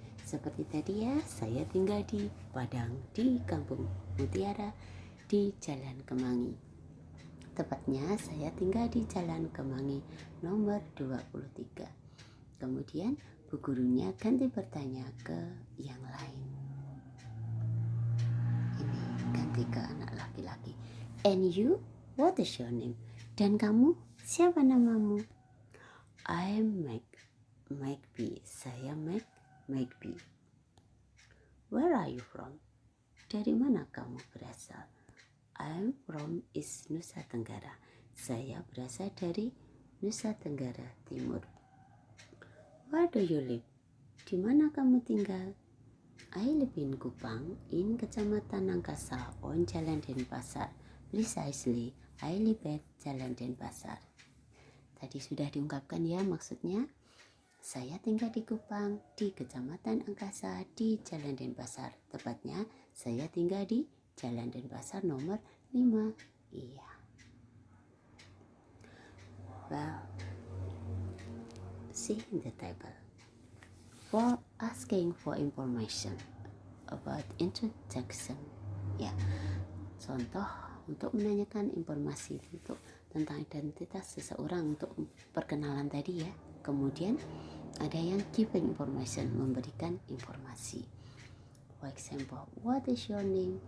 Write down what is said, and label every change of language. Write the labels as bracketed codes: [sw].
[id] Seperti tadi ya, saya tinggal di Padang di Kampung Mutiara di Jalan Kemangi. Tepatnya saya tinggal di Jalan Kemangi nomor 23. Kemudian bu gurunya ganti bertanya ke yang lain. Ini ganti ke anak laki-laki. [en] And you, what is your name? [id] Dan kamu, siapa namamu? [en] I'm Magby. [id] Saya Magby. [en] Where are you from? [id] Dari mana kamu berasal? [en] I'm from East Nusa Tenggara. [id] Saya berasal dari Nusa Tenggara Timur. [en] Where do you live? [id] Di mana kamu tinggal? [en] I live in Kupang, in Kecamatan Angkasa, on Jalan Denpasar. Precisely, I live at Jalan Denpasar. [id] Tadi sudah diungkapkan ya maksudnya. Saya tinggal di Kupang, di Kecamatan Angkasa, di Jalan Denpasar. Tepatnya, saya tinggal di Jalan Denpasar nomor 5. Iya. [en] Well, see in the table. For asking for information about introduction. [id] Ya, contoh untuk menanyakan informasi tentang identitas seseorang untuk perkenalan tadi ya. Kemudian ada yang [en] giving information, [id] memberikan informasi. [en] For example, what is your name?